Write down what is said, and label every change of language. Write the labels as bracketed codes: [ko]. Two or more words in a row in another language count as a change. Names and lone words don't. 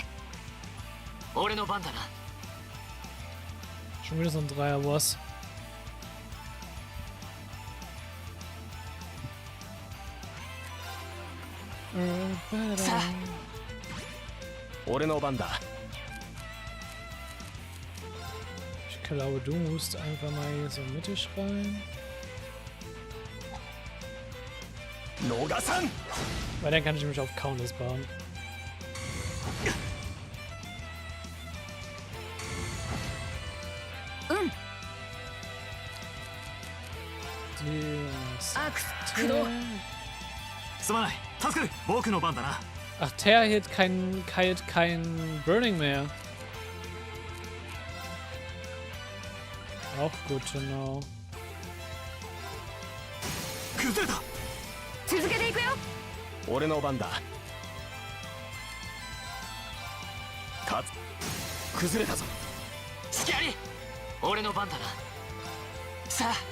[ja] 俺の番だな [de] Schon wieder so ein Dreier-Boss. Sa. [ja] 俺の番だ [de] Ich glaube, du musst einfach mal hier so mittig rein. [ja] 逃さん [de] Weil dann kann ich mich auf Counters bauen. [ja] アークス駆動。すまない助かる僕の番だな [de] Ach, Ter hat kein Burning mehr. Auch [en] good to know. [ja] 崩れた。続けていくよ。俺の番だ。勝つ。崩れたぞ。隙あり。俺の番だな。さあ